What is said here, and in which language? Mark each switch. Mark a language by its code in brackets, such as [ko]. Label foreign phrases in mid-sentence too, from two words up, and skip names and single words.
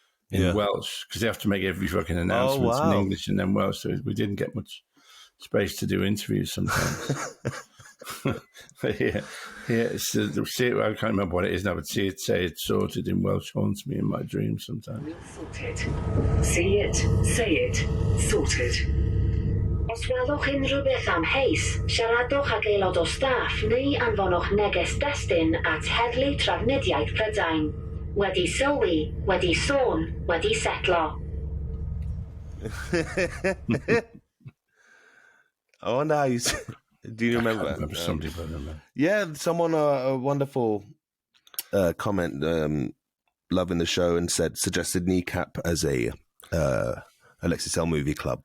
[en] in Welsh, because they have to make every fucking announcement in English and then Welsh. So we didn't get much space to do interviews sometimes. But see it, I can't remember what it is now, but see it, say it, sorted in Welsh haunts me in my dreams sometimes. Sorted. See it, say it, sorted. [cy] Os welwch unrhyw beth amheus, siaradwch ag aelod o staff neu anfonwch neges destun at heddlu trafnidiaeth Prydain. Wedi sylwi, wedi sôn, wedi setlo. [en] Oh, nice. Do you remember? I remember somebody put them in. Yeah, someone a wonderful comment, loving the show, and suggested Kneecap as a Alexei movie club.